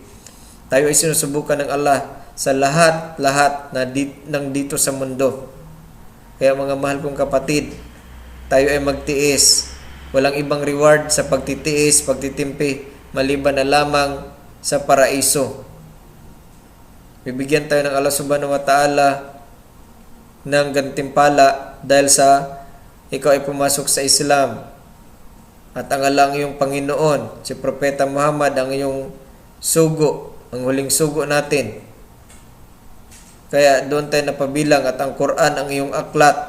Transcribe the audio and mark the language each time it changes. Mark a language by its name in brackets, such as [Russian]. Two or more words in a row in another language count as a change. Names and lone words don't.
[Filipino] Tayo ay sinusubukan ng Allah sa lahat-lahat na dito sa mundo. Kaya mga mahal kong kapatid, tayo ay magtiis. Walang ibang reward sa pagtitiis, pagtitimpi, maliban na lamang sa paraiso. Bibigyan tayo ng Allah [Arabic] سبحانه وتعالى [Filipino] ng gantimpala dahil sa ikaw ay pumasok sa Islam. At ang Allah ang iyong Panginoon, si Propeta Muhammad ang iyong sugo, ang huling sugo natin. Kaya doon tayo napabilang, at ang Quran ang iyong aklat.